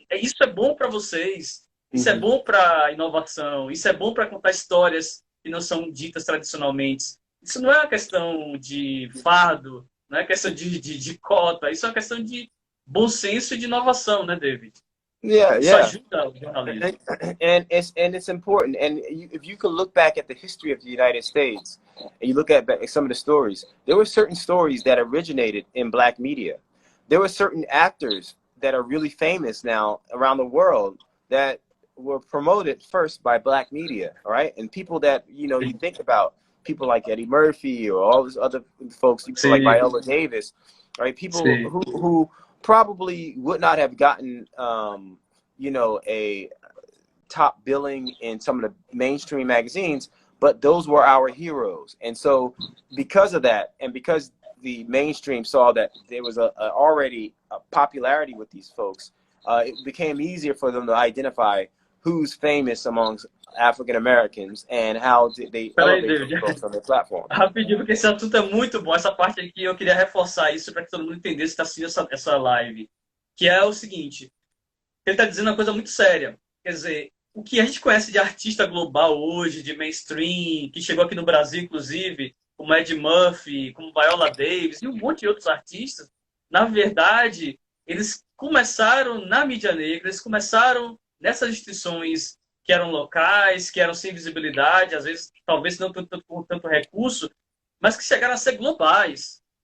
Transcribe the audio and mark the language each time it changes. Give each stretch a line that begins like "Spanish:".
Portuguese: Isso é bom para vocês. Isso é bom para inovação. Isso é bom para contar histórias que não são ditas tradicionalmente. Isso não é uma questão de fardo, não é questão de cota. Isso é uma questão de bom senso e de inovação, né, David?
English: Yeah,
Portuguese: Isso
English: yeah.
Portuguese: ajuda o jornalismo.
English: And it's important. And if you could look back at the history of the United States, and you look at some of the stories, there were certain stories that originated in black media. There were certain actors that are really famous now around the world that were promoted first by black media, all right? And people that, you know, you think about, people like Eddie Murphy or all these other folks, people like Viola Davis, right? People who probably would not have gotten, you know, a top billing in some of the mainstream magazines, but those were our heroes. And so because of that, and because the mainstream saw that there was already a popularity with these folks, it became easier for them to identify who's famous amongst African Americans and how they elevate those folks on their platform.
Portuguese: Rapidinho, porque esse assunto é muito bom. Essa parte aqui eu queria reforçar isso para que todo mundo entendesse que está assistindo essa live. Que é o seguinte: ele está dizendo uma coisa muito séria. Quer dizer, o que a gente conhece de artista global hoje, de mainstream, que chegou aqui no Brasil, inclusive, como Ed Murphy, como Viola Davis e um monte de outros artistas, na verdade, eles começaram na mídia negra, eles começaram nessas instituições que eram locais, que eram sem visibilidade, às vezes, talvez não com tanto recurso, mas que chegaram a ser globais.